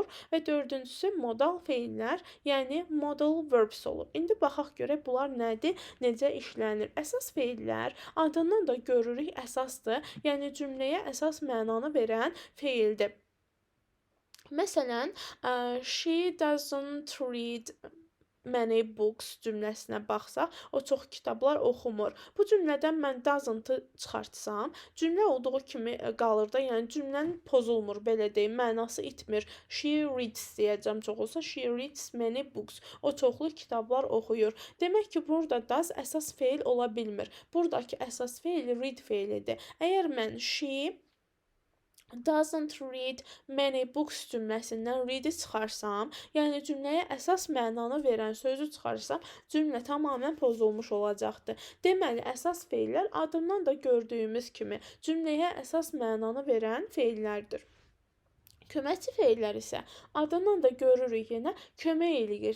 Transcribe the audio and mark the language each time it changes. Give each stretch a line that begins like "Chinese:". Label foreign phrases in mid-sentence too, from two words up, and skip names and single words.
Azerbaijani: Və dördüncüsü modal feillər, yəni
English: modal verbs
Azerbaijani: olur. İndi baxaq görək bunlar nədir, necə işlənir. Əsas feillər adından da görürük əsasdır, yəni cümləyə əsas mənanı verən feildir. Məsələn,
English: she doesn't read many books
Azerbaijani: cümləsinə baxsaq, o çox kitablar oxumur. Bu cümlədən mən doesn't-ı çıxartsam, cümlə olduğu kimi qalır da, yəni cümlənin pozulmur, belə deyim, mənası itmir.
English: She reads
Azerbaijani: deyəcəm çox olsa,
English: she reads many books.
Azerbaijani: O çoxlu kitablar oxuyur. Demək ki, burada does əsas feil ola bilmir. Buradakı əsas feil read feilidir. Əgər mən
English: she doesn't read many books
Azerbaijani: cümləsindən read-i çıxarsam, yəni cümləyə əsas mənanı verən sözü çıxarsam, cümlə tamamilə pozulmuş olacaqdır. Deməli, əsas feillər adından da gördüyümüz kimi cümləyə əsas mənanı verən feillərdir. Köməkçi feillər isə adından da görürük yenə kömək eləyir.